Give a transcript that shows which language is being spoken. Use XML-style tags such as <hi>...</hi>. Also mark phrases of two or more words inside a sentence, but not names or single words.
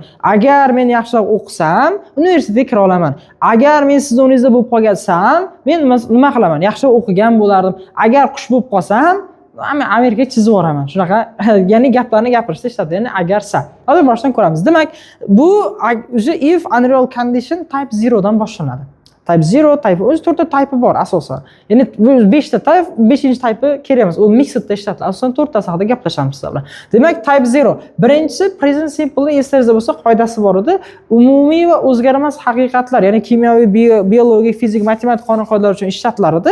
<uz>Agar men yaxshiroq o'qisam, universitetga kira olaman. Agar men sizni o'rningizda bo'lib qolsam, men nima qilaman? Yaxshiroq o'qigan bo'lardim. Agar qush bo'lib qolsam, Amerikaga chizib yuboraman. Shunaqa, ya'ni gaplarni gapirishda ishlatiladi. Ya'ni agar sa. Hozir boshdan ko'ramiz. Demak, bu</uz> <en>if unreal condition type 0</en> <uz>dan boshlanadi. Type 0, type o'zi 4 ta type bor asosan. Ya'ni 5 ta type, 5-chi type kerak emas. U mixedda ishlatiladi. Asosan 4 tasi haqida gaplashamiz sizlar bilan. Demak, type 0. Birinchisi</uz> <en>present simple</en> <uz>eslaringizda bo'lsa, qoidasi bor edi. Umumiy va o'zgarmas haqiqatlar, ya'ni kimyoviy, biologik, fizik, matematik qonun-qoidalar uchun ishlatilar edi.</uz>